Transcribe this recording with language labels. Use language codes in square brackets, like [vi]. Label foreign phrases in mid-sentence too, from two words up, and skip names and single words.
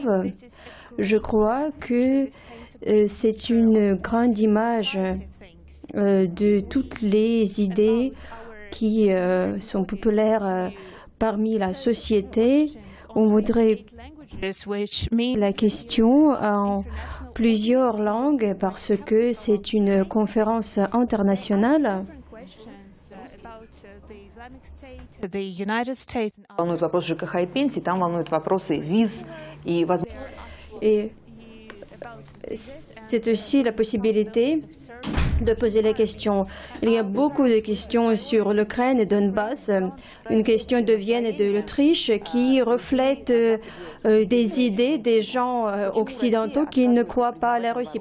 [fr] Je crois que c'est une grande image de toutes les idées qui sont populaires parmi la société. On voudrait la question en plusieurs langues parce que c'est une conférence internationale. [ru] Волнует вопрос ЖКХ и пенсий, там волнуют вопросы виз и возможности. [fr] Et c'est aussi la possibilité de poser les questions. Il y a beaucoup de questions sur l'Ukraine et Donbass, une question de Vienne et de l'Autriche qui reflète des idées des gens occidentaux qui ne croient pas à la Russie.